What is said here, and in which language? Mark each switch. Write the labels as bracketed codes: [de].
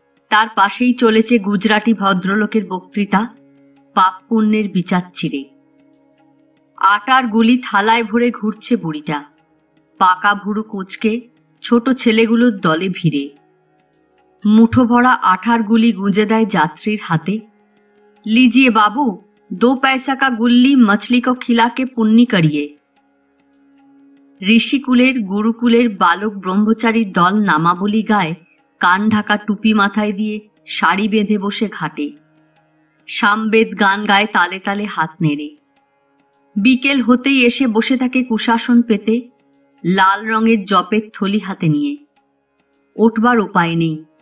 [bn] তার পাশেই চলেছে গুজরাটি ভদ্রলোকের বক্তৃতা, পাপ পুণ্যের বিচার চিরে। আটার গুলি থালায় ভরে ঘুরছে বুড়িটা, পাকা ভুরু কুঁচকে ছোট ছেলেগুলোর দলে ভিড়ে। মুঠো ভরা আঠার গুলি গুঁজে দেয় যাত্রীর হাতে। [hi] लीजिए बाबू, 2 पैसा का गुल्ली मछली को खिला के पुण्य करिए। [bn] ঋষিকুলের গুরুকুলের বালক ব্রহ্মচারীর দল নামাবলী গায়, কান ঢাকা টুপি মাথায় দিয়ে শাড়ি বেঁধে বসে ঘাটে। সামবেদ গান গায় তালে তালে হাত নেড়ে। বিকেল হতেই এসে বসে থাকে কুশাসন পেতে, লাল রঙের জপের থলি হাতে নিয়ে। ওঠবার উপায় নেই।